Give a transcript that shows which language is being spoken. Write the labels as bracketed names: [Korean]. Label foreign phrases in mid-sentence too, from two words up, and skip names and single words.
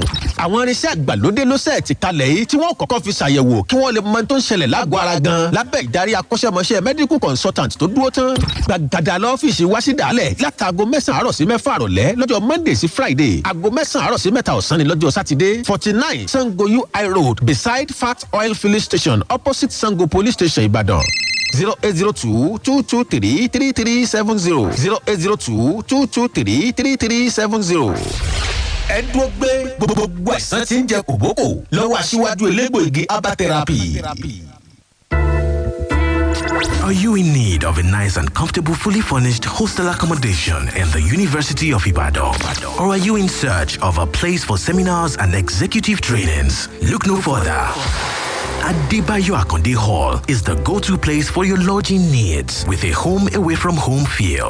[Yoruba] Àwọn irinṣẹ́ àgbàlódé ló sẹ̀ ti kalẹ̀ yìí tí wọ́n kọ́kọ́ fi ṣàyẹ̀wò kí wọ́n lè mọ tó ń ṣẹlẹ̀ lágọ̀ọ́ ara gan lábẹ́ ìdarí akọ́ṣẹ́mọṣẹ́ [English] medical consultant [Yoruba] tó dúró tán. Gbàgàdà lọ́fíìsì wá sí dàálẹ̀ látago 9 àárọ̀ sí 4 àrọ̀lẹ́ lọ́jọ́ Monday sí Friday, aago 9 àárọ̀ sí 3 ọ̀sán ni lọ́jọ́ Saturday. [English] 49 Sango UI Road beside Fat Oil Filling Station opposite Sango Police Station Ibadan. 0802-223-3370 0802-223-3370. [Yoruba] Ẹ dúró gbé gbogbo ẹ̀sán tí ń jẹ kòbókò lọ́wọ́ aṣíwájú elégbòogi [English] herbal therapy. Are you in need of a nice and comfortable, fully furnished hostel accommodation in the University of Ibadan? Or are you in search of a place for seminars and executive trainings? Look no further. Adebayo Akonde Hall is the go-to place for your lodging needs with a home away from home feel.